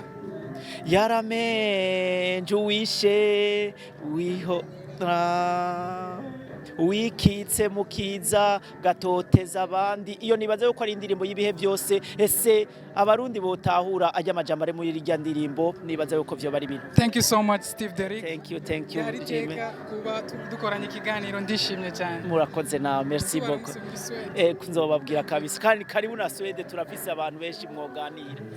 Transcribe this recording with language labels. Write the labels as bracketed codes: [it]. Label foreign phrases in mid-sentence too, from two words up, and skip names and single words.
[rn] Yaramenje uwishe wikitse mukiza gatoteza abandi, iyo nibaze yuko ari indirimbo y'ibihe byose. Ese abarundi botahura ajya amajambo ari muri irya ndirimbo, nibaze yuko vyo bari bintu. [en] Thank you so much Steve Derrick. Thank you [rn] kuba dukoranye ikiganiro, ndishimye cyane. Murakoze na [fr] merci beaucoup. [rn] Nzobabwira kabisa, kandi karibu na Swede turafise abantu benshi mwoganira.